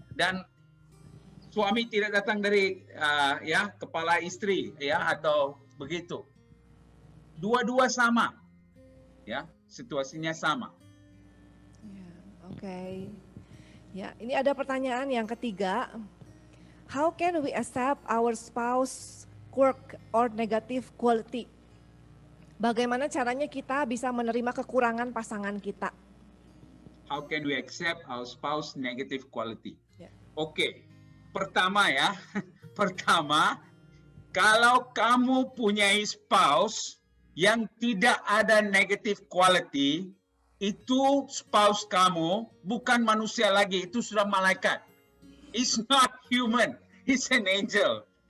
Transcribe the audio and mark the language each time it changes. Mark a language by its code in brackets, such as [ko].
[id] Dan suami tidak datang dari kepala istri ya atau begitu. Dua-dua sama. Ya, situasinya sama. Ya, oke. Ya, ini ada pertanyaan yang ketiga. [en] How can we accept our spouse quirk or negative quality? [id] Bagaimana caranya kita bisa menerima kekurangan pasangan kita? [en] How can we accept our spouse negative quality? Ya. [id] Oke. Pertama ya. Pertama, kalau kamu punya spouse yang tidak ada [en] negative quality, [id] itu spouse kamu bukan manusia lagi, itu sudah malaikat. [en] It's not human, it's an angel.